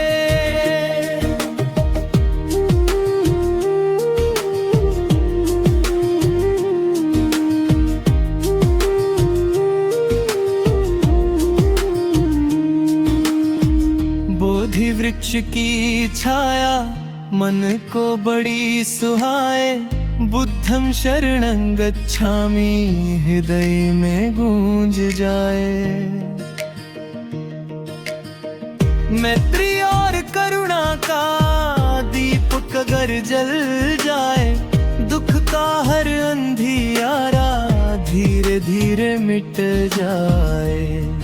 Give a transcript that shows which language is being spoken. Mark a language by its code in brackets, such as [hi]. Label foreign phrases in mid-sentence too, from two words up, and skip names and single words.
[hi] बोधि वृक्ष की छाया मन को बड़ी सुहाए, [pi] बुद्धं शरणं गच्छामि [hi] हृदय में गूंज जाए। मैत्री और करुणा का दीपक अगर जल जाए, दुख का हर अंधियारा धीरे धीरे मिट जाए।